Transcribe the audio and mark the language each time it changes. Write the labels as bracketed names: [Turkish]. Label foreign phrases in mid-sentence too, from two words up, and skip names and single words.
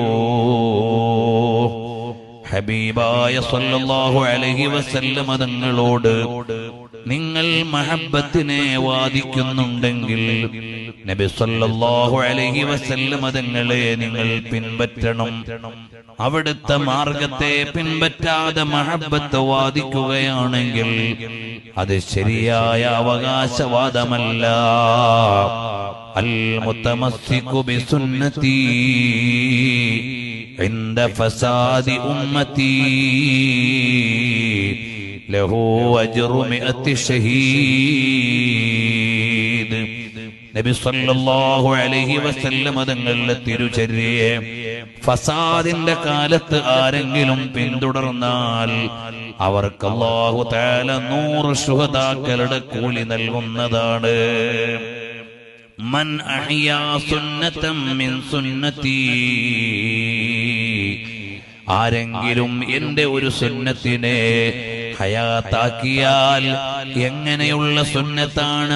[Malayalam] ഹബീബായ [Arabic] صلى الله عليه وسلم [Malayalam] തങ്ങളോട് നിങ്ങൾ മഹബ്ബത്തിനെ വാദിക്കുന്നുണ്ടെങ്കിൽ നബി [Arabic] صلى الله عليه وسلم [Malayalam] തങ്ങളെ നിങ്ങൾ പിൻപറ്റണം. അവിടുത്തെ മാർഗത്തെ പിൻപറ്റാതെ മഹബ്ബത്ത് വാദിക്കുകയാണെങ്കിൽ അത് ശരിയായ അവകാശവാദമല്ല. [Arabic] المتمسك بسنتي عند فساد أمتي له أجر 100 شهيد. [Malayalam] നബി [Arabic] صلى الله عليه وسلم [Malayalam] തങ്ങളുടെ തിരുചര്യയെ ഫസാദിന്റെ കാലത്ത് ആരെങ്കിലും പിന്തുടർന്നാൽ അവർക്ക് [Arabic] الله تعالى [Malayalam] 100 ശുഹദാക്കളുടെ കൂലി നൽകുന്നതാണ്. [Arabic] من أحيا سنة من سنتي, [Malayalam] ആരെങ്കിലും എന്റെ ഒരു സുന്നത്തിനെ ഹയാത്താക്കിയാൽ, എങ്ങനെയുള്ള സുന്നത്താണ്?